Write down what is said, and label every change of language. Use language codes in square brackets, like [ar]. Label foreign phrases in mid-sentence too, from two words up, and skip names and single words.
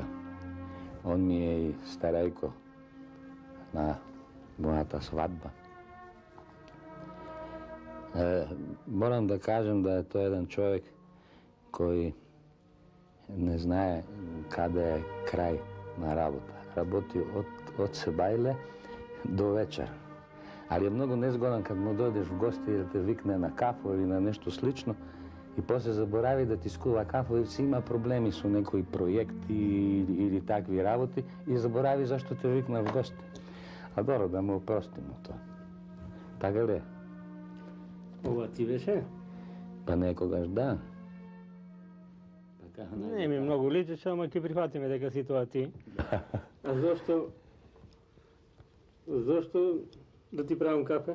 [mk] Он ми е и старајко на мојата свадба. Морам да кажем да е тој еден човек кој не знае каде е крај на работа. Работи од себајле до вечер. [sr] Ali je mnogo nezgodan kad mu dođeš v gosti ili te vikne na kafu ili na nešto slično i poslije zaboravi da ti skuva kafu ili [mk] си има проблеми [sr] su nekoji projekti ili [mk] такви работи [sr] i zaboravi zašto te vikne v gosti. A dobro, da mu oprostimo to. [mk] Така ли е? Ова ти беше? Па некогаш да. Не ми многу личеше, ама ќе прифатиме дека си тоа ти. А зошто да ти правам кафе?